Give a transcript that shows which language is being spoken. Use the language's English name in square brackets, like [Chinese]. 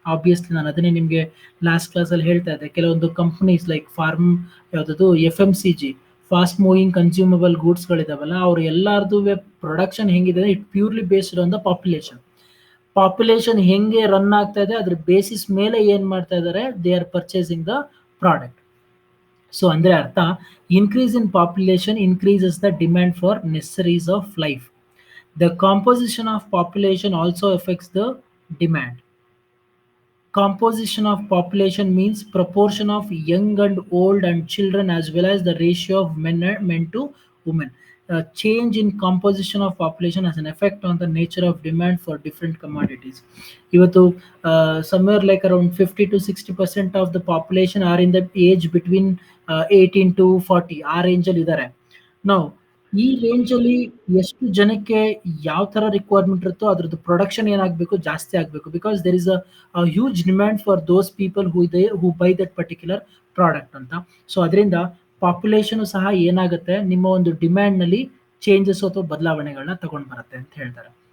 [Kannada] Obviously ನಾನು ಅದನ್ನೇ ನಿಮಗೆ ಲಾಸ್ಟ್ ಕ್ಲಾಸಲ್ಲಿ ಹೇಳ್ತಾ ಇದ್ದೆ. ಕೆಲವೊಂದು ಕಂಪ್ನೀಸ್ ಲೈಕ್ ಯಾವುದದು FMCG, ಫಾಸ್ಟ್ ಮೂವಿಂಗ್ ಕನ್ಸ್ಯೂಮಬಲ್ ಗೂಡ್ಸ್ಗಳಿದಾವಲ್ಲ, ಅವ್ರು ಎಲ್ಲರದು ಪ್ರೊಡಕ್ಷನ್ ಹೆಂಗಿದೆ, [English] it purely based on the population [Kannada] ಹೆಂಗೆ ರನ್ ಆಗ್ತಾ ಇದೆ ಅದ್ರ ಬೇಸಿಸ್ ಮೇಲೆ ಏನು ಮಾಡ್ತಾ ಇದ್ದಾರೆ, [English] They are purchasing the product. [Kannada] So ಅಂದರೆ ಅರ್ಥ, [English] Increase in population increases the demand for necessaries of life. The composition of population also affects the demand. Composition of population means proportion of young and old and children, as well as the ratio of men to women. Change in composition of population has an effect on the nature of demand for different commodities. Ivattu somewhere like around 50 to 60% of the population are in the age between 18 to 40. [Kannada] ಆ ರೇಂಜಲ್ಲಿ ಇದ್ದಾರೆ. ನಾವು ಈ ರೇಂಜಲ್ಲಿ ಎಷ್ಟು ಜನಕ್ಕೆ ಯಾವ ಥರ ರಿಕ್ವೈರ್ಮೆಂಟ್ ಇರುತ್ತೋ ಅದ್ರದ್ದು ಪ್ರೊಡಕ್ಷನ್ ಏನಾಗಬೇಕು, ಜಾಸ್ತಿ ಆಗಬೇಕು. [English] Because there is a huge demand for those people who buy that particular product ಅಂತ. [Kannada] ಸೊ ಅದರಿಂದ ಪಾಪ್ಯುಲೇಷನ್ ಸಹ ಏನಾಗುತ್ತೆ, ನಿಮ್ಮ ಒಂದು ಡಿಮ್ಯಾಂಡ್ನಲ್ಲಿ ಚೇಂಜಸ್ ಅಥವಾ ಬದಲಾವಣೆಗಳನ್ನ ತಗೊಂಡು ಬರುತ್ತೆ ಅಂತ ಹೇಳ್ತಾರೆ.